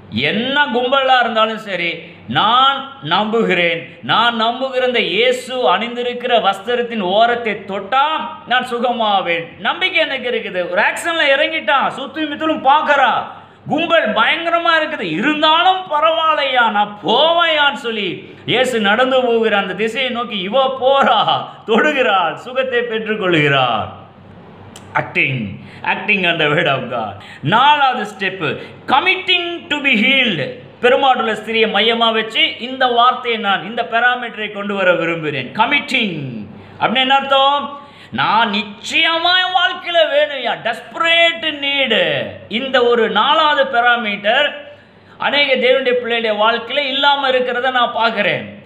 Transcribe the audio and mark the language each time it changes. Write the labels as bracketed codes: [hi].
[ta] என்ன கும்பலா இருந்தாலும் சரி, நான் நம்புகிற இந்த இயேசு அணிந்திருக்கிற வஸ்திரத்தின் ஓரத்தை தொட்டா நான் சுகமாவேன், நம்பிக்கை எனக்கு இருக்குது. ஒரு ஆக்ஷன்ல இறங்கிட்டான், சுத்தி மித்தலும் பார்க்கறா, கும்பல் பயங்கரமா இருக்குது, இருந்தாலும் பரவாயில்லையா, நான் போவையான்னு சொல்லி இயேசு நடந்து போகிற அந்த திசையை நோக்கி இவ போறா, தொடுகிறாள், சுகத்தை பெற்றுக்கொள்கிறார். [en] acting on the word of God. [ta] நாலாவது step, [en] committing to be healed. [ta] பெருமாடுள்ள ஸ்திரியை மையமா வச்சு இந்த வார்த்தையை நான் இந்த பாராமீட்டரை கொண்டு வர விரும்புகிறேன். கமிட்டிங் அப்படின்னு என்ன அர்த்தம்? நான் நிச்சயமா வாழ்க்கையில வேணும்யா, டெஸ்பரேட் நீடு. இந்த ஒரு நாலாவது பாராமீட்டர் அநேக தேவனுடைய பிள்ளைகளுடைய வாழ்க்கையில இல்லாம இருக்கிறத நான் பார்க்கிறேன்.